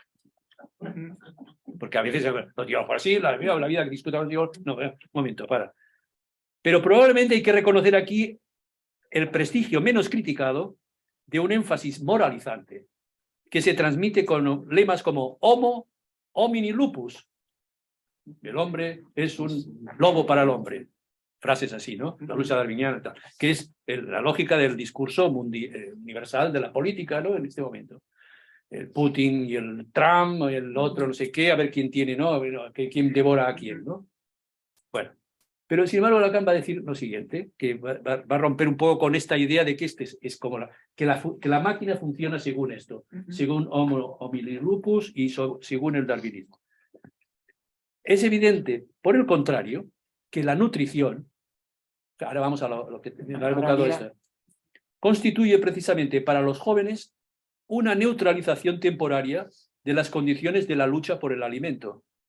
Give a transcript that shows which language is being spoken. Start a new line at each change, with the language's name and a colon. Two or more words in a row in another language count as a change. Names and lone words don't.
Spanish: Porque a veces lo digo por así, la vida que discutamos, digo, no, un momento, para. Pero probablemente hay que reconocer aquí el prestigio menos criticado de un énfasis moralizante que se transmite con lemas como
Latin: homo homini lupus.
Spanish: El hombre es un lobo para el hombre. Frases así, ¿no? La lucha darwiniana, tal, que es la lógica del discurso universal de la política, ¿no? En este momento. El Putin y el Trump, el otro no sé qué, a ver quién tiene, ¿no? A ver, quién devora a quién, ¿no? Bueno, pero sin embargo Lacan va a decir lo siguiente, que va a romper un poco con esta idea de que es como que la máquina funciona según esto, según
Latin: Homo homini lupus
Spanish: y según el darwinismo. Es evidente, por el contrario, que la nutrición, ahora vamos a lo que me ha evocado esta, constituye precisamente para los jóvenes una neutralización temporaria de las condiciones de la lucha por el alimento.